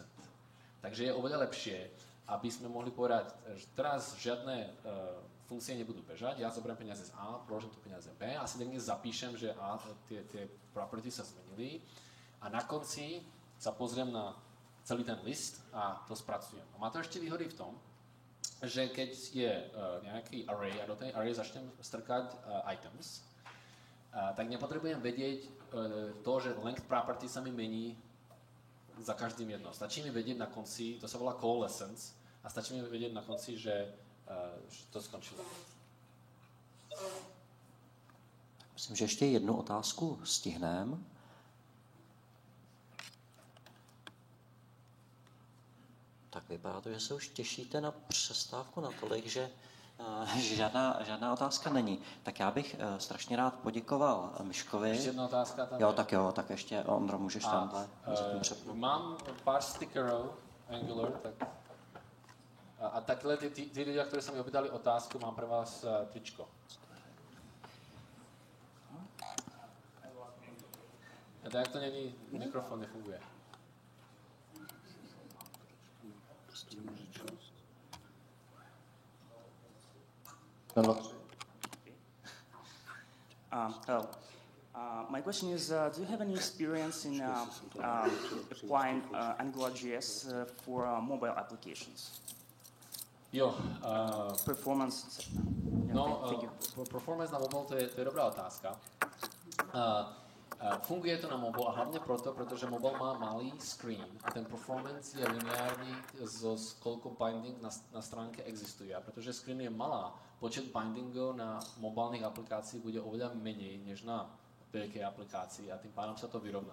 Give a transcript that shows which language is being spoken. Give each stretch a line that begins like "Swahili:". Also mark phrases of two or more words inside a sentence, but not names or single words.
Slovak: Takže je oveľa lepšie, aby sme mohli povedať, že teraz žiadne funkcie nebudú bežať, ja zoberiem peniaze z A, položím tu peniaze B a si niekde zapíšem, že tie property sa zmenili a na konci sa pozriem na celý ten list a to spracujem. A má to ešte výhody v tom, že keď je nejaký array a do tej array začnem strkať items, tak nepotrebujem vedieť to, že
English: length property
Slovak: sa mi mení za každým jedno. Stačí mi vedieť na konci, to sa volá coalescence, a stačí mi vedieť na konci, že to skončilo.
Czech: Myslím, že ještě jednu otázku stihneme. Tak vypadá to, že se už těšíte na přestávku natolik, že žádná otázka není. Tak já bych strašně rád poděkoval Miškovi. Ještě jedna otázka tam Jo, tak ještě, Ondro, můžeš tamhle.
Slovak: Mám pár stickerov Angular, tak a takhle ty ľudia, ktorí sa mi objednali otázku, mám pre vás tričko.
Czech: A tak to není, mikrofon nefunguje.
English: Hello. My question is, do you have any experience in applying AngularJS for mobile applications?
Czech: Jo.
Slovak: Performance. Performance na mobile, to je dobrá otázka. Funguje to na mobile a hlavne proto, pretože mobile má malý screen a ten performance je lineárny z koľko binding na stránke existuje. A pretože screen je malá, počet bindingov na mobilných aplikácií bude oveľa menej než na veľkej aplikácii a tým pádom sa to vyrovná.